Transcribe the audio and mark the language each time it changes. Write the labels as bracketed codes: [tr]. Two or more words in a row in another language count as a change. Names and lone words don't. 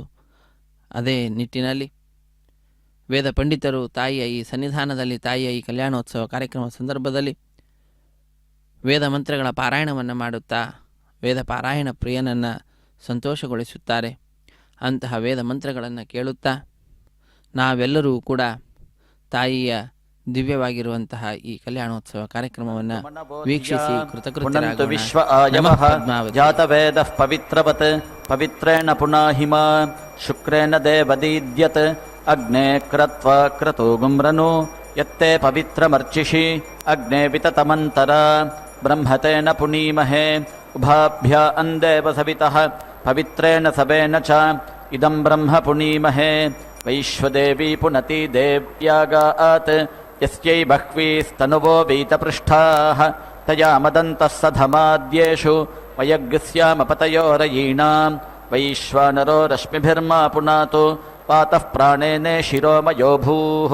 [kn] ಅದೇ ನಿಟ್ಟಿನಲ್ಲಿ ವೇದ ಪಂಡಿತರು ತಾಯಿಯ ಈ ಸನ್ನಿಧಾನದಲ್ಲಿ, ತಾಯಿಯ ಈ ಕಲ್ಯಾಣೋತ್ಸವ ಕಾರ್ಯಕ್ರಮ ಸಂದರ್ಭದಲ್ಲಿ ವೇದ ಮಂತ್ರಗಳ ಪಾರಾಯಣವನ್ನು ಮಾಡುತ್ತಾ ವೇದ ಪಾರಾಯಣ ಪ್ರಿಯನನ್ನು ಸಂತೋಷಗೊಳಿಸುತ್ತಾರೆ. ಅಂತಹ ವೇದ ಮಂತ್ರಗಳನ್ನು ಕೇಳುತ್ತಾ ನಾವೆಲ್ಲರೂ ಕೂಡ ತಾಯಿಯ ದಿವ್ಯವಾಗಿರುವಂತಹ ಈ ಕಲ್ಯಾಣೋತ್ಸವ ಕಾರ್ಯಕ್ರಮವನ್ನು ವೀಕ್ಷಿಸಿ [sa] ಜಾತವೇದ ಪವಿತ್ರವತ್ ಪವಿತ್ರೇಣ ಪುನಾಹಿಮ ಶುಕ್ರೇಣ ದೇವದೀದ್ಯತ್ ಅಗ್ನೇ ಕ್ರತ್ವ ಕ್ರತೋ ಗುಮ್ರನು ಯತ್ತೇ ಪವಿತ್ರಮರ್ಚಿಷಿ ಅಗ್ನೇ ವಿತತಮಂತರ ಬ್ರಹ್ಮತೇನ ಪುನೀಮಹೇ ಉಭಾಭ್ಯ ಅಂದೇವ ಸವಿತಃ ಪವಿತ್ರೇಣ ಸಬೇನ ಚ ಇದಂ ಬ್ರಹ್ಮ ಪುನೀಮಹೇ ವೈಶ್ವದೇವಿ ಪುನತಿ ದೇವ್ಯಾಗಾತ್ ಯಸ್ಯೈ ಬಹ್ವೀಸ್ತನುವೋ ವೀತಪೃಷ್ಠಾಃ ತಯಾ ಮದಂತಃ ಸಧಮಾದ್ಯೇಷು ವಯಗ್ಸ್ಯಾಮಪತಯೋರಯೀಣಾಂ ವೈಶ್ವಾನರೋ ರಶ್ಮಿಭಿರ್ಮಾ ಪುನಾತು ಪಾತಃ ಪ್ರಾಣೇನೆ ಶಿರೋಮಯೋ ಭೂಃ